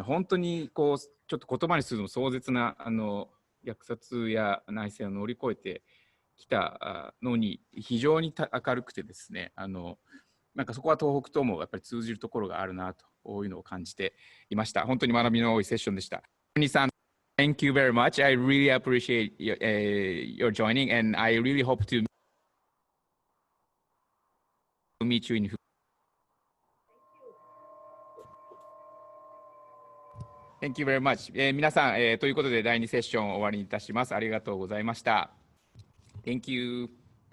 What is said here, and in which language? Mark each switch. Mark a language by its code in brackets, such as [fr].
[ja] 本当にこうちょっと言葉にするの壮絶な虐殺や内戦を乗り越えてきたのに非常に明るくてですね、なんかそこは東北ともやっぱり通じるところがあるなというのを感じていました。本当に学びの多いセッションでした。 [en] 谷さん、Thank you very much. I really appreciate your joining and I really hope to meet you in Thank you very much. [ja] 皆さん、ということで第2セッション終わりにいたします。ありがとうございました。 [en] Thank you.